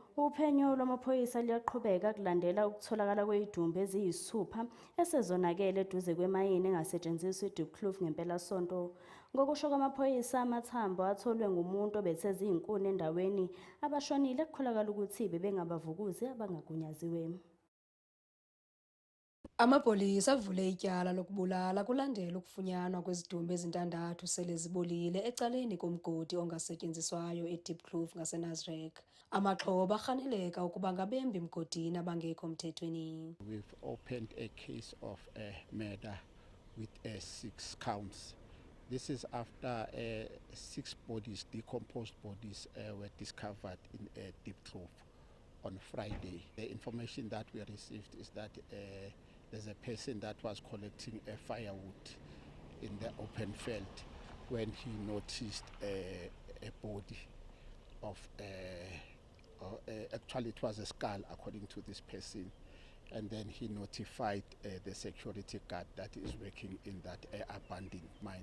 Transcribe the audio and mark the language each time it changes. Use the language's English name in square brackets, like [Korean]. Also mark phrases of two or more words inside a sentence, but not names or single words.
[Zulu] Uphenyo lwamaphoyisa liyaqhubeka kulandela ukutholakala kwezidumbu eziyisithupha esezonakele eduze kwemayini engasetshenziswa eDiepkloof ngempelasonto. Ngokusho kwamaphoyisa, amathambo atholwe ngumuntu obetheze izinkuni endaweni abashonile kukholakala ukuthi bebengabavukuzi abangagunyaziwe. [Xhosa] Amapolisa avule ityala lokubulala kulandela ukufunyanwa kwezidumbu ezintandathu sele zibolile ecaleni komgodi ongasetyenziswayo eDiepkloof ngaseNasrec. Amaxhoba arhaneleka ukuba ngabembi mgodini abangekho mthethweni. [English] We've opened a case of murder with 6 counts. This is after 6 bodies, decomposed bodies, were discovered in Diepkloof on Friday. The information that we received is that there's a person that was collecting a firewood in the open field when he noticed a body of actually it was a skull according to this person, and then he notified the security guard that is working in that abandoned mine.